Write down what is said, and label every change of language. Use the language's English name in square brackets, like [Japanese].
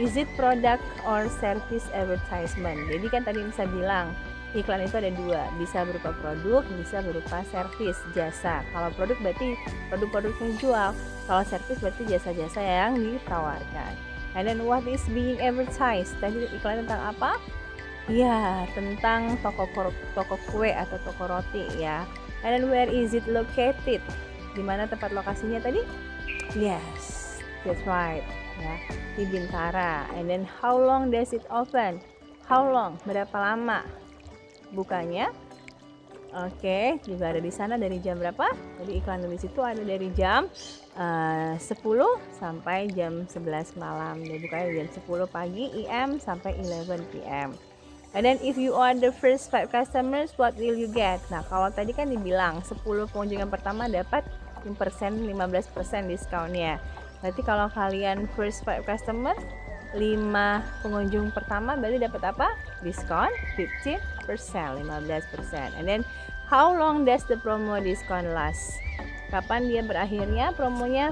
[English] Is it product or service advertisement? [Indonesian] Jadi kan tadi bisa bilang iklan itu ada dua, bisa berupa produk, bisa berupa servis, jasa. Kalau produk berarti produk-produk yang jual, kalau servis berarti jasa-jasa yang ditawarkan. [English] And then what is being advertised? [Indonesian] Tadi iklan tentang apa? Ya, tentang toko kue atau toko roti ya. [English] And then where is it located? [Indonesian] Di mana tempat lokasinya tadi? [English] Yes, that's right ya, di Bintara. And then how long does it open? How long? [Indonesian] Berapa lama bukanya? Oke, juga ada di sana dari jam berapa? Jadi iklan di situ ada dari jam 10 sampai jam 11 malam. Dia bukanya jam 10 pagi AM sampai 11 PM. [English] And then if you are the first 5 customers, what will you get? [Indonesian] Nah, kalau tadi kan dibilang 10 pengunjung yang pertama dapat 15% diskonnya. Berarti kalau kalian [English] first 5 customer, [Indonesian] 5 pengunjung pertama berarti dapat apa? Diskon 15%, 15%. [English] And then how long does the promo discount last? [Indonesian] Kapan dia berakhirnya promonya?